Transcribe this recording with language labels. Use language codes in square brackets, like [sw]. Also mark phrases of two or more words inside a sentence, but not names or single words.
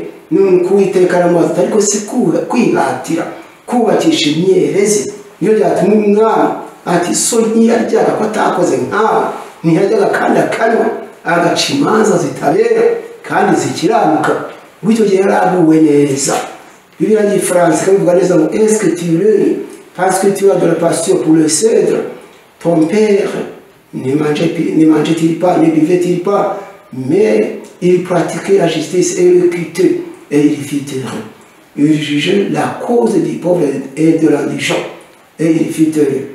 [rw] Nuko Uwiteka aramubaza ariko si kwihatira kubakisha imyerezi niyo byatuma umwami ati so ntiyaryaga ko atakoze nkawe, ntiyaryaga kandi akanywa agaca imanza zitabera kandi zikiranuka. Icyo gihe yaraguwe neza. Bibiliya y'Igifaransa ikabivuga neza ngo [fr] est-ce que tu le parce que tu as de la passion pour le cèdre, ton père ne mangeait-il pas, ne buvait-il pas, mais il pratiquait la justice et l'équité et il fit heureux. Il jugeait la cause du pauvre et de l'indigent et il fit heureux.